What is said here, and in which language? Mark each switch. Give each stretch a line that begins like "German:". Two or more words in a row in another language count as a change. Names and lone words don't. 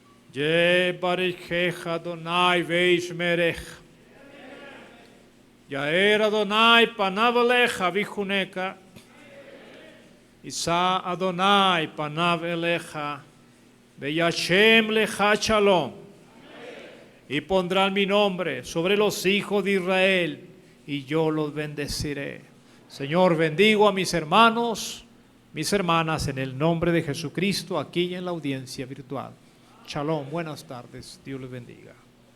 Hebrew: יברכך יהוה וישמרך. יאר יהוה פניו אליך ויחנך. ישא יהוה פניו אליך. וישם לך שלום.
Spanish: Y pondrán mi nombre sobre los hijos de Israel, y yo los bendeciré. Señor, bendigo a mis hermanos, mis hermanas, en el nombre de Jesucristo, aquí en la audiencia virtual. Shalom, buenas tardes, Dios les bendiga.